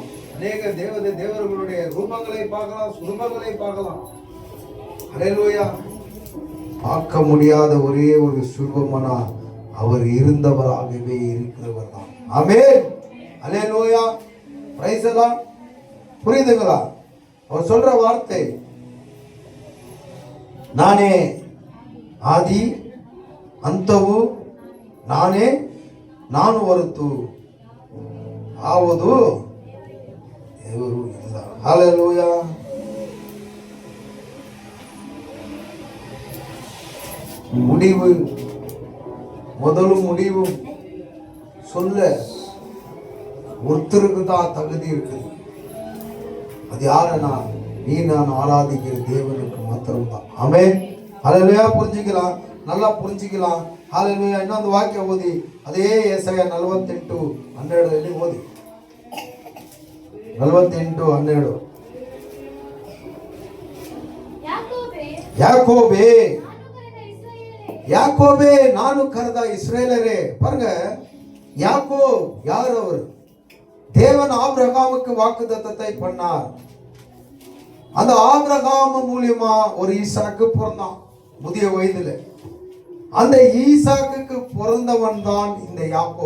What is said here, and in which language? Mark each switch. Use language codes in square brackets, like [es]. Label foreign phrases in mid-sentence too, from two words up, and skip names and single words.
[ta] அநேக தேவர்களுடைய ரூபங்களை பார்க்கலாம், சுரூபங்களை பார்க்கலாம். அல்லேலூயா. பார்க்க முடியாத ஒரே ஒரு சுரூபமானா அவர் இருந்தவராகவே இருக்கிறவர் தான். ஆமென். அல்லேலூயா. [en] Praise the Lord. [ta] புரியுதுங்களா? அவர் சொல்ற வார்த்தை [kn] ನಾನೇ ಆದಿ ಅಂತವು ನಾನೇ ನಾನು ಹೊರತು ಯಾವುದು ದೇವರು ಇಲ್ಲ. ಹಲ್ಲೆಲೂಯಾ. [ta] முடிவு முதலும் முடிவும் சொல்ல ஒருத்தருக்கு தான் தகுதி இருக்குது. அது யாருன்னா நீ நான் ஆராதிக்கிற தேவனுக்கு மாத்திரம்தான். ஆமென். ஹல்லேலூயா. புரிஞ்சுக்கலாம், நல்லா புரிஞ்சுக்கலாம். ஹல்லேலூயா. இன்னொரு வாக்கியம் ஓதி அதே ஏசாயா 48:12 ஓதி. 48:12. [kn] ಯಾಕೋಬೇ ಯಾಕೋಬೇ ನಾನು ಕರೆದ ಇಸ್ರೇಲರೇ. [ta] பாருங்க, யாக்கோப் யார்? அவர் தேவன் ஆபிரகாமுக்கு வாக்குத்தத்தத்தை பண்ணார். அந்த ஆபிரகாம் மூலியமா ஒரு ஈசாக்கு பிறந்தான் முதிய வயதுல. அந்த ஈசாக்குக்கு பிறந்தவன் தான் இந்த யாக்கோப்.